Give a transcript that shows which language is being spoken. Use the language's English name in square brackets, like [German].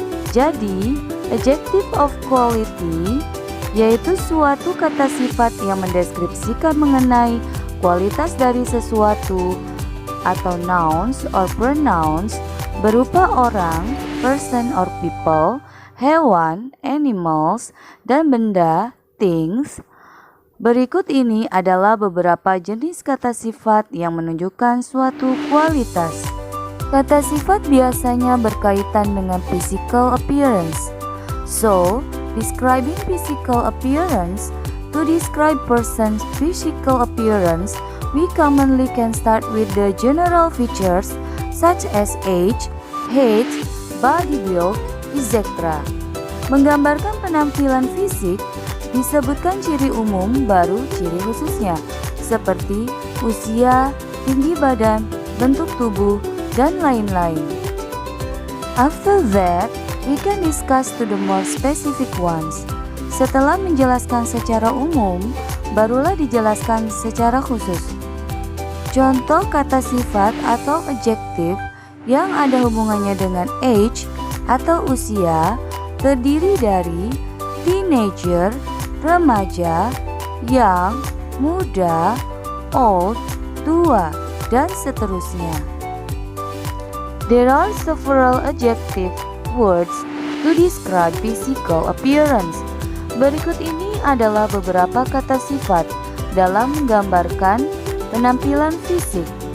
[Indonesian] Jadi, adjective of quality yaitu suatu kata sifat yang mendeskripsikan mengenai kualitas dari sesuatu atau nouns or pronouns berupa orang, person or people, hewan, animals, dan benda, things. Berikut ini adalah beberapa jenis kata sifat yang menunjukkan suatu kualitas. Kata sifat biasanya berkaitan dengan physical appearance. [English] So, describing physical appearance, to describe person's physical appearance, we commonly can start with the general features such as age, height, body build, etc. [Indonesian] Menggambarkan penampilan fisik, disebutkan ciri umum baru ciri khususnya seperti usia, tinggi badan, bentuk tubuh, dan lain-lain. [English] After that, we can discuss to the more specific ones. [Indonesian] Setelah menjelaskan secara umum, barulah dijelaskan secara khusus. Contoh kata sifat atau adjektif yang ada hubungannya dengan age atau usia terdiri dari teenager, remaja, young, muda, old, tua, dan seterusnya. [English] There are several adjective words to describe physical appearance. [Indonesian] Berikut ini adalah beberapa kata sifat dalam menggambarkan penampilan fisik.